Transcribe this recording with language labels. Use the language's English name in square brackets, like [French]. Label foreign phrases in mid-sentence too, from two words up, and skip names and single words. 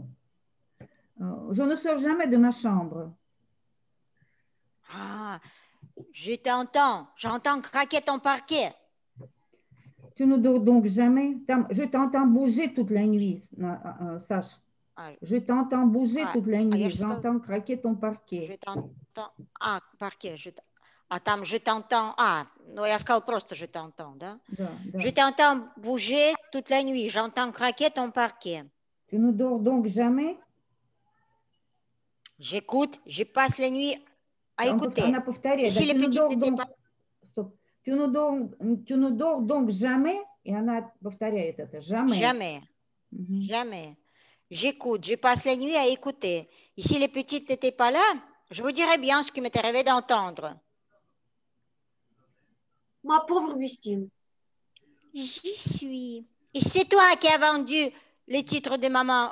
[French] Je ne sors jamais de ma chambre. Ah, je t'entends. J'entends craquer ton parquet. Tu ne dors donc jamais? Je t'entends bouger toute la nuit, sache. Ah, Je t'entends bouger ah, toute la [Russian] а [French] nuit. [Russian] я же сказала, [French] J'entends craquer ton je parquet. t'entends. [Russian] А, паркет. А там [French] je t'entends. [Russian] А, ну я сказал просто [French] je t'entends, [Russian] да? Да, да. [French] Je t'entends bouger toute la nuit. J'entends craquer ton parquet. Tu ne dors donc jamais? J'écoute, je passe la nuit à écouter. [Russian] Она повторяет. [French] Ici, [Russian] Да, [French] les tu ne petites dors n'étaient donc... pas. Стоп. Tu ne dors donc jamais? [Russian] И она повторяет это. [French] Jamais. Jamais, [Russian] Мгм. [French] jamais. J'écoute, je passe la nuit à écouter. Et si les petites n'étaient pas là, je vous dirais bien ce qui m'est arrivé d'entendre. Ma pauvre Augustine. J'y suis. Et c'est toi qui as vendu les titres de maman.